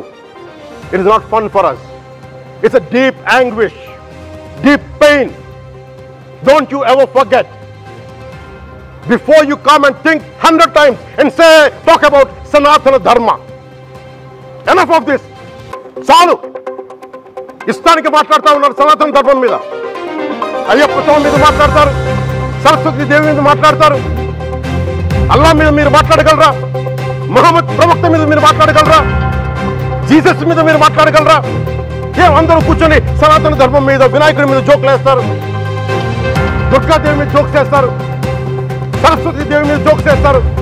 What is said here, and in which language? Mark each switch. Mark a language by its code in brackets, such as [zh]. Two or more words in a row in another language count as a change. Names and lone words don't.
[en] It is not fun for us. It's a deep anguish, deep pain. Don't you ever forget. Before you come and think 100 times and say, talk about Sanatana Dharma. Enough of this. [te] Salu. ఇష్టానికి మాట్లాడ్తా ఉన్నారు సనాతన ధర్మ మీద. అయ్యప్ప స్వామి మీద మాట్లాడ్తారు. సరస్వతి దేవి మీద మాట్లాడ్తారు. అల్లా మీద మీరు మాట్లాడగలరు. ముహమ్మద్ ప్రవక్త మీద మీరు మాట్లాడగలరు. జీసస్ మీద మీరు మాట్లాడగలరు. అందరూ కూర్చొని సనాతన ధర్మం మీద, వినాయకుడి మీద జోకులు వేస్తారు, దుర్గాదేవి మీద జోక్స్ వేస్తారు, సరస్వతి దేవి మీద జోక్స్ వేస్తారు.